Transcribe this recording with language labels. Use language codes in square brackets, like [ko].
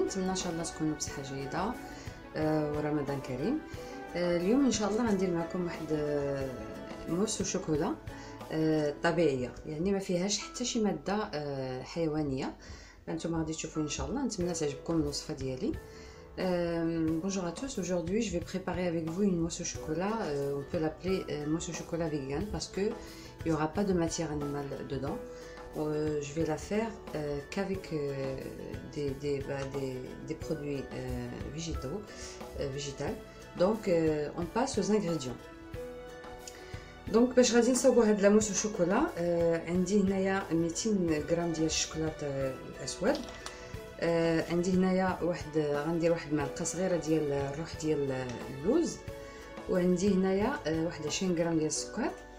[ar] نتمنى ان شاء الله تكونوا بصحة جيدة ورمضان كريم. اليوم ان شاء الله غندير معكم واحد موس وشوكولا طبيعية، يعني ما فيهاش حتى شي مادة حيوانية. انتم غادي تشوفوا ان شاء الله. نتمنى تعجبكم الوصفة ديالي. [fr] Bonjour à tous, aujourd'hui je vais préparer avec vous une mousse au chocolat, on peut l'appeler mousse au chocolat vegan parce que il n'y aura pas de matière animale dedans. Je vais la faire qu'avec des produits végétaux. Donc on passe aux ingrédients. [ar] Donc باش غادي نصاوبوا هاد لاموس au chocolat عندي هنايا 200 غرام ديال الشوكولات الاسود. عندي هنايا غندير واحد معلقه صغيره ديال الروح ديال اللوز، وعندي هنايا واحد 20 غرام ديال السكر.